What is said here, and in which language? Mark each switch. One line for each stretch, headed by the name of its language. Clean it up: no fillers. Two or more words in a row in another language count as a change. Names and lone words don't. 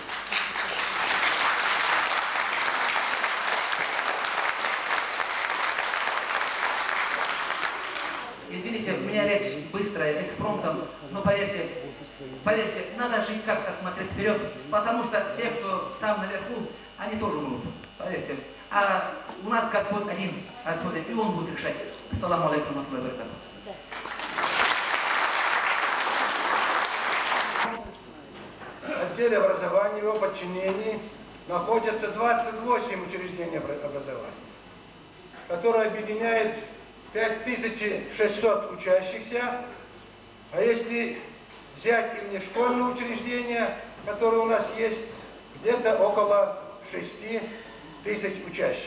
Russian: Извините, у меня речь быстрая, экспромтом, но поверьте, надо жить как-то, смотреть вперед, потому что те, кто там наверху, они тоже умрут, поверьте. А у нас Господь один, Господь, и Он будет решать.
Arabic: السلام عليكم ورحمة الله وبركاته.
Russian: В отделе образования в его подчинении находятся 28 учреждений образования, которые объединяют 5600 учащихся, а если взять именно школьные учреждения, которые у нас есть, где-то около 6000 учащихся.